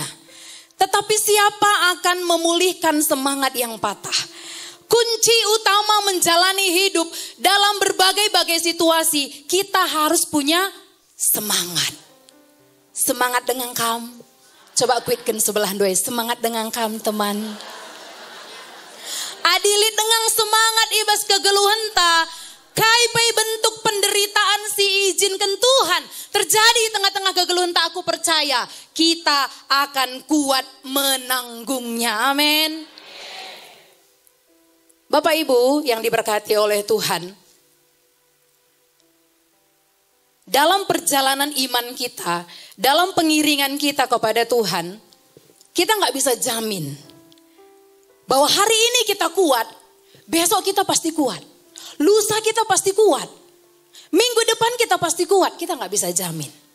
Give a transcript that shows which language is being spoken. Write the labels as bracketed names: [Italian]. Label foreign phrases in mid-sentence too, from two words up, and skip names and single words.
[Indonesian] Tetapi siapa akan memulihkan semangat yang patah? Kunci utama menjalani hidup dalam berbagai-bagai situasi, kita harus punya semangat. Semangat dengan kamu. Coba kuitkan sebelah dua, semangat dengan kamu teman. [Batak Karo] Adilit [Indonesian] dengan semangat [Batak Karo] ibas kegeluhan ta. [Indonesian] Kaipai bentuk penderitaan si izinkan Tuhan terjadi di tengah-tengah [Batak Karo] kegeluhan ta, [Indonesian] aku percaya kita akan kuat menanggungnya. Amin. Bapak Ibu yang diberkati oleh Tuhan, dalam perjalanan iman kita, dalam pengiringan kita kepada Tuhan, kita gak bisa jamin bahwa hari ini kita kuat, besok kita pasti kuat, lusa kita pasti kuat, minggu depan kita pasti kuat, kita gak bisa jamin.